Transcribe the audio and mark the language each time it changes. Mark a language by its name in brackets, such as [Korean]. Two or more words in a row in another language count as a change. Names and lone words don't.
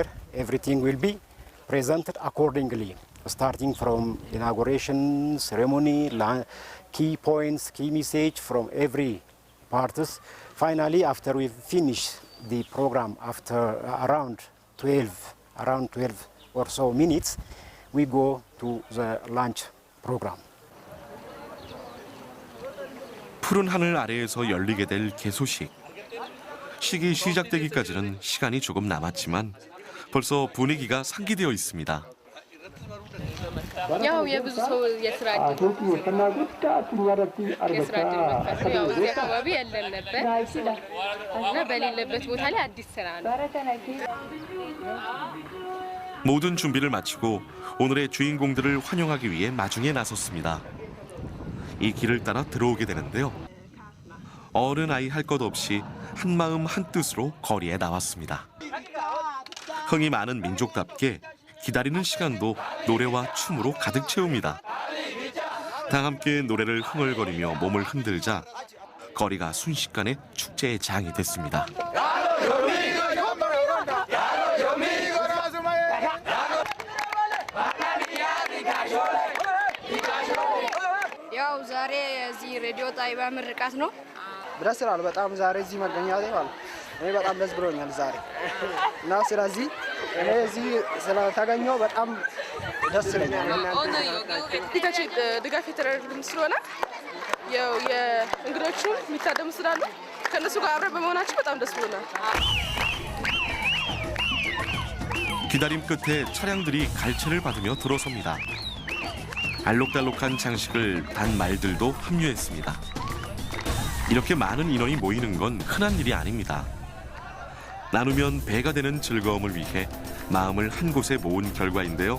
[English] Everything will be presented accordingly, starting from inauguration ceremony, key points, key message from every parties. Finally, after we finish the program, after around 12 or so minutes, we go to the lunch program. [Korean] 푸른 하늘 아래에서 열리게 될 개소식. 식이 시작되기까지는 시간이 조금 남았지만 벌써 분위기가 상기되어 있습니다. [Amharic] ያው የብዙ ሰው የስራ እድል መፈጠር ያው እዚህ አካባቢ ያለን ነበር እና በሌለበት ቦታ ላይ አዲስ ስራ ነው። [Korean] 모든 준비를 마치고 오늘의 주인공들을 환영하기 위해 마중에 나섰습니다. 이 길을 따라 들어오게 되는데요. 어른 아이 할 것 없이 한마음 한뜻으로 거리에 나왔습니다. 흥이 많은 민족답게 기다리는 시간도 노래와 춤으로 가득 채웁니다. 다 함께 노래를 흥얼거리며 몸을 흔들자 거리가 순식간에 축제의 장이 됐습니다. [Amharic] ያው ዛሬ እዚህ ሬዲዮ ጣቢያ ምርቃት ነው። ደስ ይላል በጣም ዛሬ እዚህ መገኘቴ ማለት እኔ በጣም ደስ ብሎኛል ዛሬ እና ስለዚህ እኔ እዚህ ስለተገኘው በጣም ደስ ይለኛል። ድጋፍ የተደረገልን ስለሆነ ያው የእንግዶቹ የሚታደሙ ስላሉ ከእነሱ ጋር አብረን በመሆናችን በጣም ደስ ብሎናል። [Korean] 기다림 끝에 차량들이 갈채를 받으며 들어섭니다. 알록달록한 장식을 단 말들도 합류했습니다. 이렇게 많은 인원이 모이는 건 흔한 일이 아닙니다. 나누면 배가 되는 즐거움을 위해 마음을 한 곳에 모은 결과인데요.